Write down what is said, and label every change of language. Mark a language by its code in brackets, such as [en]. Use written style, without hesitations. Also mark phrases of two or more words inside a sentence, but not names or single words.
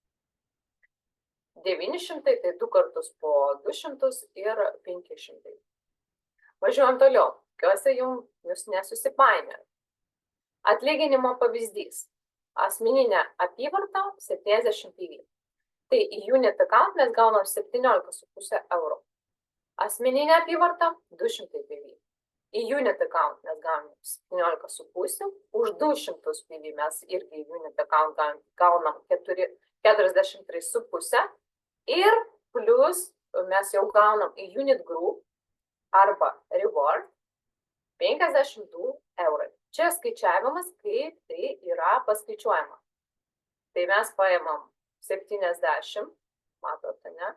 [lt] 900 tai 2 kartus po 200 ir 500. Važiuojam toliau, tikiuosi jūs nesusipainiojat. Atlyginimo pavyzdys. Asmeninė apyvarta 70 PV. Tai į [en] unit account [lt] mes gaunam 17,5 eurų. Asmeninė apyvarta 200 PV. Į [en] unit account [lt] mes gaunam 17,5, už 200 PV mes irgi į [en] unit account [lt] gaunam 43,5 ir plus mes jau gaunam į [en] unit group [lt] arba reward 52 eurai. Čia skaičiavimas, kaip tai yra paskaičiuojama. Tai mes paėmam 70, matote, ne?